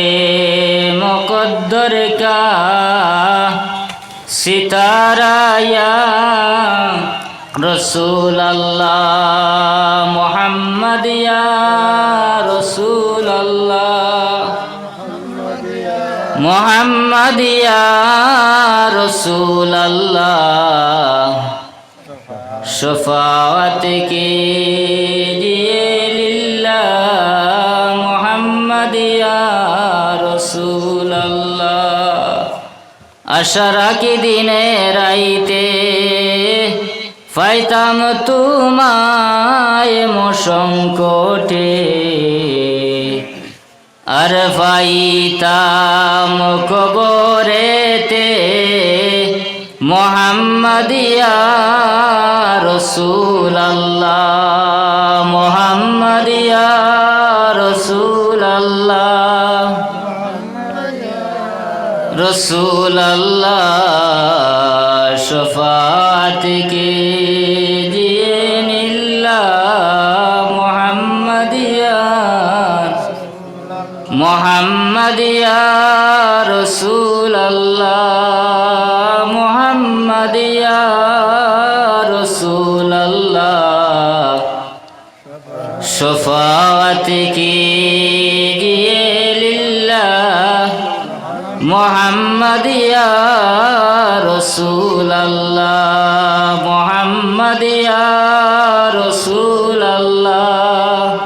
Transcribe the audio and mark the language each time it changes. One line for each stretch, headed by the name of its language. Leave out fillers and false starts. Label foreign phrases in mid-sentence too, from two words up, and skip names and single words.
Urdu: مقدر کا ستارہ یا رسول اللہ محمد یا رسول اللہ محمد یا رسول اللہ شفاعت کیجئے للہ محمد یا رسول اللہ
Bangla: আশারা কি দিনে রাইতে পাইতাম তোমায় মসংকটে আর পাইতাম কবরেতে
Urdu: محمد یا رسول اللہ محمد یا رسول اللہ رسول اللہ شفاعت کیجئے للہ محمد یا رسول اللہ محمد یا رسول اللہ شفاعت کیجئے للہ محمد یا رسول اللہ محمد یا رسول اللہ